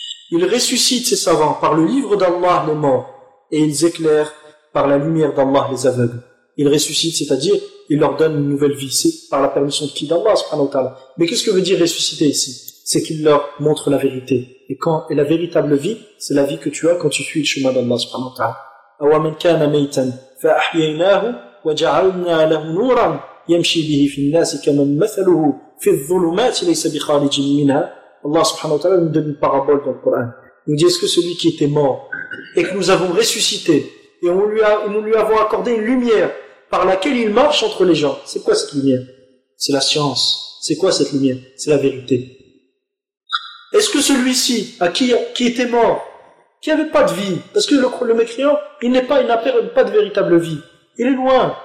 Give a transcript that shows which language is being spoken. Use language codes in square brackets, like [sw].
[fr] Ils ressuscitent ces savants par le livre d'Allah les morts et ils éclairent par la lumière d'Allah les aveugles. Ils ressuscitent, c'est-à-dire, ils leur donnent une nouvelle vie. C'est par la permission de qui? D'Allah, subhanahu wa ta'ala. Mais qu'est-ce que veut dire ressusciter ici? C'est qu'il leur montre la vérité. Et la véritable vie, c'est la vie que tu as quand tu suis le chemin d'Allah, subhanahu wa ta'ala. [ar] Awa man kana maytan fa ahyaynahu وجعلنا له نورا يمشي به في الناس كمن مثله في الظلمات ليس بخارج منها [fr] Allah subhanahu wa ta'ala nous donne une parabole dans le Coran. Il nous dit, est-ce que celui qui était mort et que nous avons ressuscité et nous lui avons accordé une lumière par laquelle il marche entre les gens, c'est quoi cette lumière? C'est la science. C'est quoi cette lumière? C'est la vérité. Est-ce que celui-ci, qui était mort, qui n'avait pas de vie, parce que le mécréant, il n'a pas de véritable vie. Il est loin.